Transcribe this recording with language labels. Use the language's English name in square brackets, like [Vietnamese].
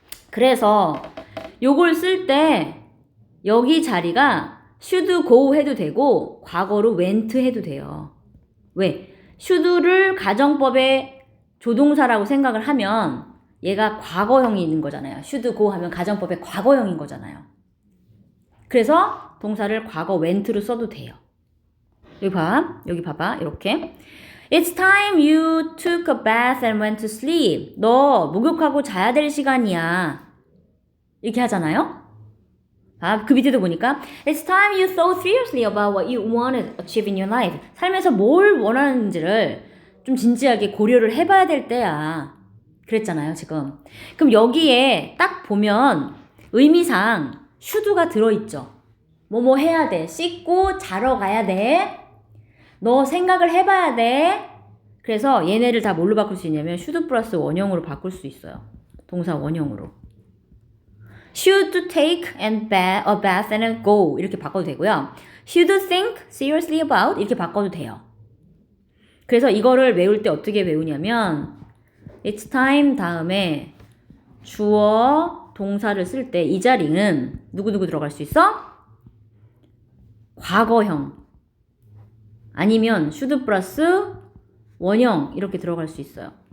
[Korean] 그래서 요걸 쓸 때 여기 자리가 [English] should go [Korean] 해도 되고 과거로 went 해도 돼요. 왜? should를 가정법의 조동사라고 생각을 하면 얘가 과거형이 있는 거잖아요. [English] should go [Korean] 하면 가정법의 과거형인 거잖아요. 그래서 동사를 과거 went로 써도 돼요. 여기 봐봐. 이렇게. [English] It's time you took a bath and went to sleep. [Korean] 너 목욕하고 자야 될 시간이야. 이렇게 하잖아요. 그 밑에도 보니까 [English] It's time you thought seriously about what you want to achieve in your life. [Korean] 삶에서 뭘 원하는지를 좀 진지하게 고려를 해봐야 될 때야. 그랬잖아요, 지금. 그럼 여기에 딱 보면 의미상 should가 들어있죠. 뭐뭐 해야 돼. 씻고 자러 가야 돼. 너 생각을 해봐야 돼. 그래서 얘네를 다 뭘로 바꿀 수 있냐면 should 플러스 원형으로 바꿀 수 있어요. 동사 원형으로. [English] should take a bath and go [Korean] 이렇게 바꿔도 되고요. [English] should think seriously about [Korean] 이렇게 바꿔도 돼요. 그래서 이거를 외울 때 어떻게 배우냐면 [English] it's time [Korean] 다음에 주어 동사를 쓸 때 이 자리는 누구누구 들어갈 수 있어? 과거형 아니면 should 플러스 원형 이렇게 들어갈 수 있어요.